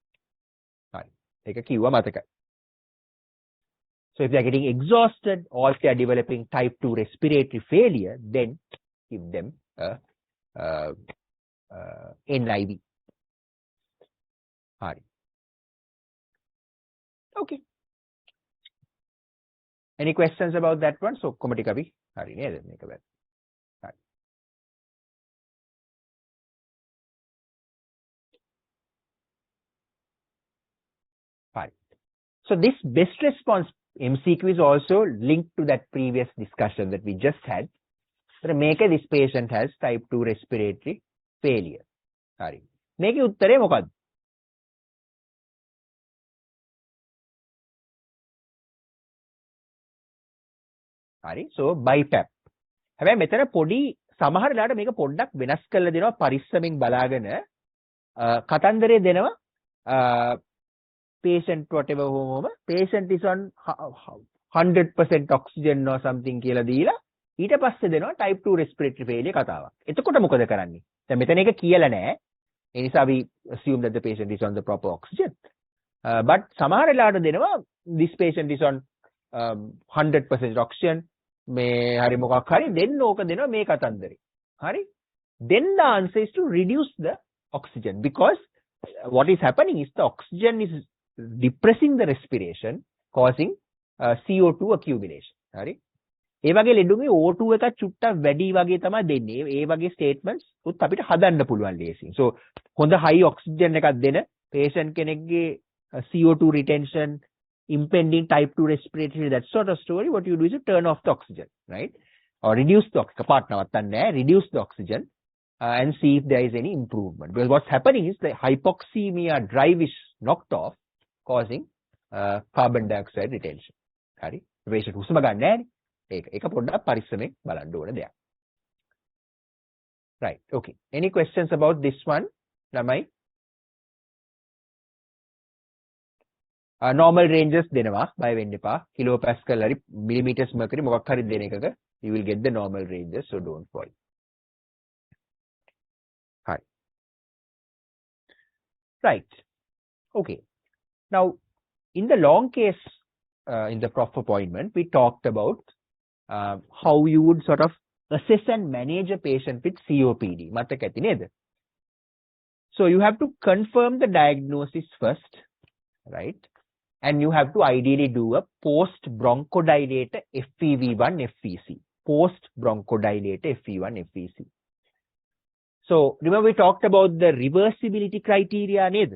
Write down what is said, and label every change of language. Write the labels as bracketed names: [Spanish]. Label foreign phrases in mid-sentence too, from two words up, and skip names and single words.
[English] So if they are getting exhausted or if they are developing type 2 respiratory failure, then give them NIV. Okay. Any questions about that one? [Sinhala] So ඔක්කොම ටික අපි හරි නේද මේක වැරදි. හරි. [English] Fine. So this best response MCQ is also linked to that previous discussion that we just had. So make this patient has type 2 respiratory failure. [Sinhala] Sorry. Make උත්තරේ මොකක්ද? හරි. So BiPAP. හැබැයි මෙතන පොඩි සමහර වෙලාවට මේක පොඩ්ඩක් වෙනස් කරලා දෙනවා පරිස්සමින් බලාගෙන කතන්දරේ දෙනවා [English] patient whatever home patient is on 100% oxygen or something [Sinhala] කියලා දීලා ඊට පස්සේ දෙනවා type 2 respiratory failure කතාවක්. එතකොට මොකද කරන්නේ? දැන් මෙතන එක කියලා නැහැ. [English] ඒ නිසා we assume that the patient is on the proper oxygen. [Sinhala] But සමහර වෙලාවට දෙනවා [English] this patient is on 100% oxygen [Sinhala] මේ හරි මොකක් හරි then ඕක දෙනවා මේ කතන්දරේ. හරි? [English] Then the answer is to reduce the oxygen because what is happening is the oxygen is depressing the respiration causing CO2 accumulation. [Sinhala] හරි? ඒ වගේ ලෙඩුන්ගේ O2 එක චුට්ටක් වැඩි වගේ තමයි දෙන්නේ. ඒ වගේ statements උත් අපිට හදන්න පුළුවන් ලේසියෙන්. [English] So හොඳ high oxygen [Sinhala] එකක් දෙන [English] patient කෙනෙක්ගේ CO2 retention impending type 2 respiratory, that sort of story, what you do is you turn off the oxygen, right? Or reduce the oxygen, reduce the oxygen and see if there is any improvement. Because what's happening is the hypoxemia drive is knocked off, causing carbon dioxide retention. [Sinhala] Hari? Patient හුස්ම ගන්න නැහැ. ඒක පොඩ්ඩක් පරිස්සමෙන් බලන්න ඕන දෙයක්. [English] Right. Okay. Any questions about this one? [Sinhala] ළමයි? [English] Normal ranges [Sinhala] දෙනවා බය වෙන්න එපා. [English] kilopascal හරි millimeters mercury [Sinhala] මොකක් හරි දෙන එකක [English] you will get the normal ranges, so don't worry. Hi. Right. Okay. Now in the long case in the prof appointment we talked about how you would sort of assess and manage a patient with COPD. [Sinhala] මතක ඇති නේද? [English] So you have to confirm the diagnosis first, right? And you have to ideally do a post bronchodilator FEV1 FVC. Post bronchodilator FEV1 FVC. So remember we talked about the reversibility criteria neda?